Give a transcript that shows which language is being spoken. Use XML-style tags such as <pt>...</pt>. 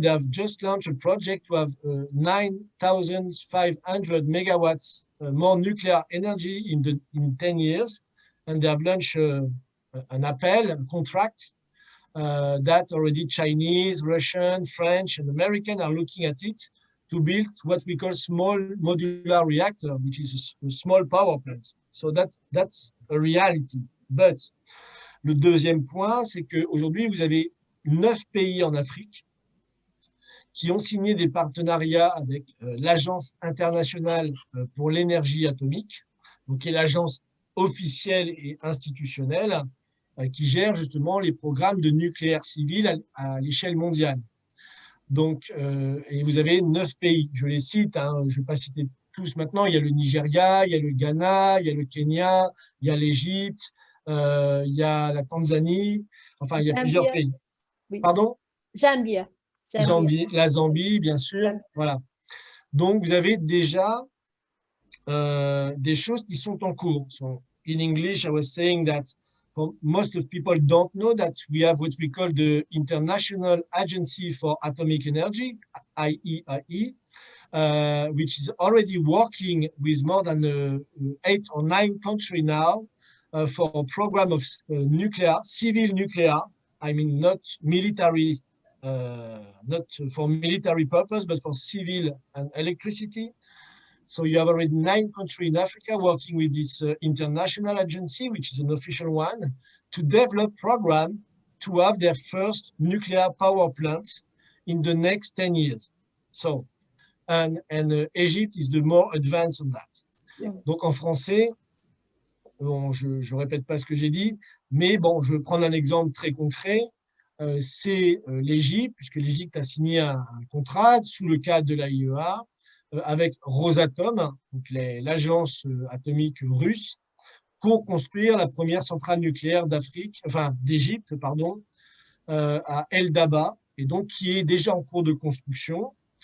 <en>They have just launched a project to have 9,500 megawatts more nuclear energy in 10 years, and they have launched an appel, a contract that already Chinese, Russian, French, and American are looking at it to build what we call small modular reactor, which is a small power plant. So that's a reality.</en> <fr>But le deuxième point, c'est qu'aujourd'hui, vous avez 9 pays en Afrique qui ont signé des partenariats avec l'Agence internationale pour l'énergie atomique, donc qui est l'agence officielle et institutionnelle qui gère justement les programmes de nucléaire civil à l'échelle mondiale. Donc, et vous avez 9 pays, je les cite, hein, je ne vais pas citer tous maintenant, il y a le Nigeria, il y a le Ghana, il y a le Kenya, il y a l'Égypte, il y a la Tanzanie, enfin il y a plusieurs pays. Oui. Pardon?</fr> <en>Zambia.</en> <fr>La Zambie, bien sûr. Zambie. Voilà. Donc, vous avez déjà des choses qui sont en cours.</fr> <en>So, in English, I was saying that most of people don't know that we have what we call the International Agency for Atomic Energy, IEIE, which is already working with more than 8 or 9 countries now for a program of civil nuclear, I mean not military, not for military purpose, but for civil and electricity. So you have already 9 countries in Africa working with this international agency, which is an official one, to develop program to have their first nuclear power plants in the next 10 years. So, and Egypt is the more advanced on that. Yeah.</en> <fr>Donc en français, bon, je ne répète pas ce que j'ai dit, mais bon, je vais prendre un exemple très concret. C'est l'Égypte, puisque l'Égypte a signé un contrat sous le cadre de l'AIEA, avec Rosatom, l'agence atomique russe, pour construire la première centrale nucléaire d'Égypte, à El Daba, et donc qui est déjà en cours de construction.</fr>